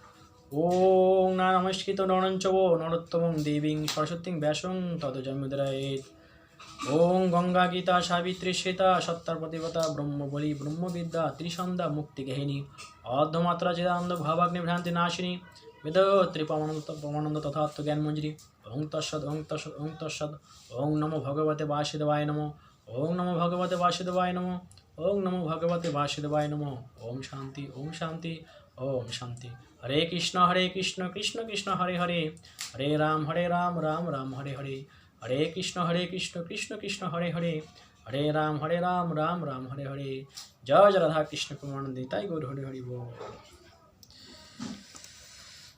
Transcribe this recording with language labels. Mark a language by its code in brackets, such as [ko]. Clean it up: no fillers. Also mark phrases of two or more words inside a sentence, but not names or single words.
[sa] ওং না নমস্কৃত নরঞ্চব নরোত্তমং দেবীং সরস্বতীং ব্যাসং তদজন্মুদ্রায়েৎ। ওং গঙ্গা গীতা সাবিত্রী শ্বেতা সত্তার প্রতিপতা ব্রহ্মবলী ব্রহ্মবিদ্যা ত্রিসন্ধ্যা মুক্তিগেহিনী অর্ধমাত্রা চিদানন্দ ভাবাগ্নি ভ্রান্তি নাশিনী বেদত্রী পরমানন্দ তথাত্ম জ্ঞানমঞ্জরি। ওং তৎসৎ ওং তৎসৎ ওং তৎসৎ। ওং নমো ভগবতে বাসুদেবায় নমো। ওং নমো ভগবতে বাসুদেবায় নমো। ওং নমো ভগবতে বাসুদেবায় নমো। ওম শান্তি ওম শান্তি ওম শান্তি। হরে কৃষ্ণ কৃষ্ণ কৃষ্ণ হরে হরে, হরে রাম রাম রাম হরে হরে, হরে কৃষ্ণ কৃষ্ণ কৃষ্ণ হরে হরে, হরে রাম রাম রাম হরে হরে। [bn] জয় জয় রাধা কৃষ্ণ প্রেমানন্দে তাই গৌর হরে হরি বল।